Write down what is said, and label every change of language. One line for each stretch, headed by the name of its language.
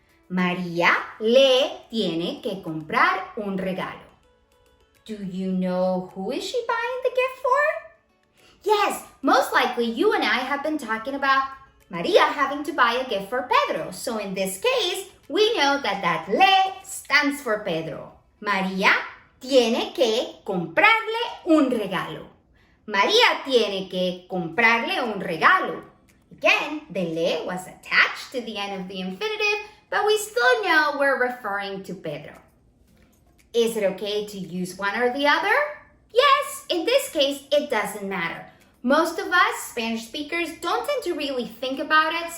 Spanish: María le tiene que comprar un regalo.
English: Do you know who is she buying the gift for? Yes, most likely you and I have been talking about Maria having to buy a gift for Pedro. So in this case, we know that le stands for Pedro.
Spanish: María tiene que comprarle un regalo. María tiene que comprarle un regalo.
English: Again, the le was attached to the end of the infinitive, but we still know we're referring to Pedro. Is it okay to use one or the other? Yes, in this case, it doesn't matter. Most of us, Spanish speakers, don't tend to really think about it.